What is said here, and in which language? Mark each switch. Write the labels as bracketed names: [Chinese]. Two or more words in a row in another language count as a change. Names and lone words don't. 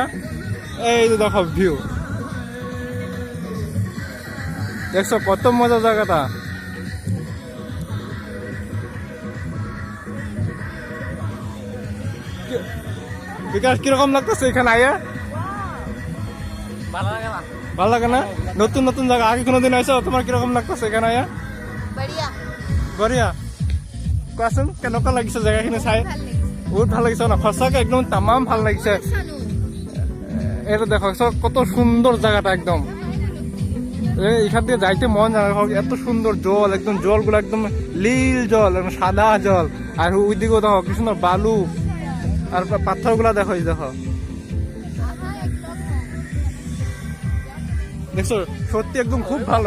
[Bangla] এই যে দেখো ভিউ, দেখছো কত মজা জায়গাটা। বিকাশ কিরকম লাগতেছে এখানে আয়া? ভালো লাগে না? নতুন নতুন জায়গা, আগে কোনোদিন আইসো? তোমার কিরকম লাগতেছে এখানে আয়া? বঢ়িয়া। [Assamese] কোৱাচোন কেনেকুৱা লাগিছে জায়গাখিনি চাই? বহুত ভাল লাগিছে না? সঁচাকে একদম তামাম ভাল লাগিছে। [Bangla] এটা দেখো কত সুন্দর জায়গাটা একদম। এখান থেকে যাইতে মন জানা, এত সুন্দর জল, একদম জলগুলো একদম নীল জল, একদম সাদা জল। আর ওই দিকেও দেখো কি সুন্দর বালু, আর পাথর গুলা দেখো। দেখো দেখছো, সত্যি একদম খুব ভালো।